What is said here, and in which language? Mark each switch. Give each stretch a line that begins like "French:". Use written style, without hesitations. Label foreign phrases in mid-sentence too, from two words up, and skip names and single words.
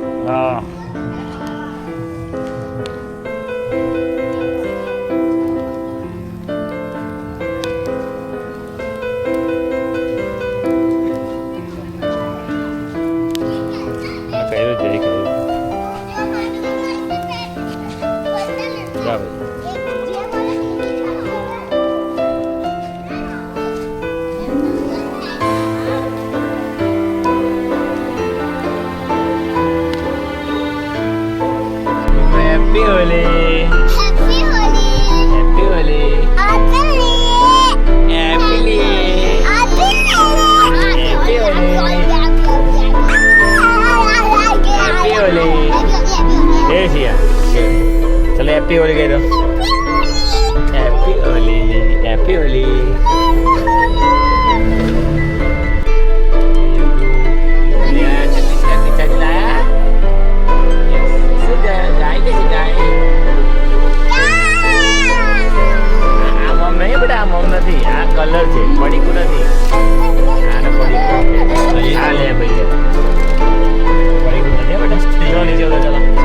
Gujarati: હા કર્યું છે કર્યું જા ભાઈ
English: Happy Holi. Happy Holi. Happy Holi. Happy Holi. Happy Holi. Happy Holi. Happy Holi.
Gujarati: એ સિયા ચલો
English: Happy Holi
Gujarati: કહી દો
English: Happy Holi Happy Holi
Gujarati: નથી આ કલર છે પડીકું નથી આને પડીકું આ લે ભાઈ પડીકું નથી બેટા ચલો નીચે ઉતરો ચલો